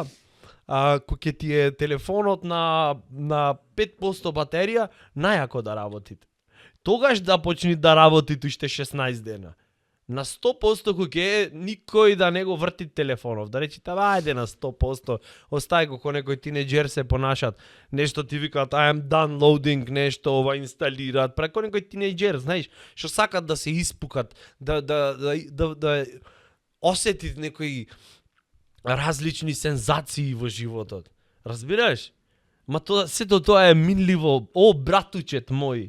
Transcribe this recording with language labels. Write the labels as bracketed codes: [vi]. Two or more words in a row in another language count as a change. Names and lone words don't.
[mk] Кој ќе ти е телефонот на 5% батерија, најако да работите. Тогаш да почни да работи уште 16 дена. На 100% кој ќе е, никој да не го врти телефонов. Да речите, ајде на 100%, остај го ко некој тинеџер се понашат. Нешто ти викаат, [en] I am downloading, [mk] нешто ова инсталираат. Преко некој тинеџер, знаеш, што сакат да се испукат, да осетит некои различни сензации во животот. Разбираш? Ма тоа, сето тоа е минливо. О, братучет мој.